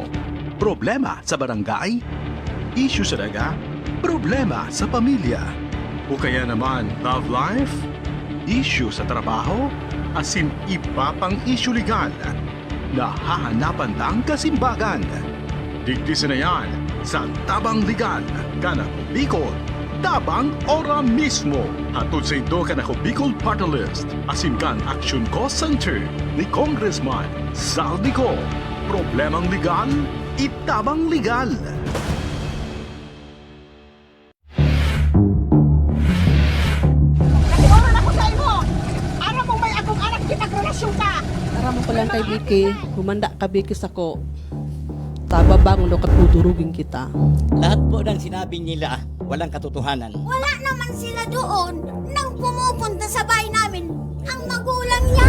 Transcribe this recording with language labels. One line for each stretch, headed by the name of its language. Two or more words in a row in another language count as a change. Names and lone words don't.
Bikol: Problema sa barangay, issue sa daga, problema sa pamilya, o kaya naman
English: love life,
Bikol: issue sa trabaho, asin iba pang issue legal, nahahanapan ng kasimbagan. Digdisin na yan sa Tabang Legal, Kanako Bicol, Tabang Ora mismo. Hatod sa ito Kanako Bicol Party List, asin kan Action Cost Center ni Congressman Saldico. Problemang legal, itabang legal. Nag-oran ako sa imo. Aram mo may akong anak ginagrelasyon ka. Aram mo ko lang kay Vicky, humanda ka Vicky sa ko. Tababang no katudurugin kita.
Filipino: Lahat po ng sinabi nila, walang katotohanan. Wala naman sila doon nang pumupunta sa bahay namin ang magulang niya.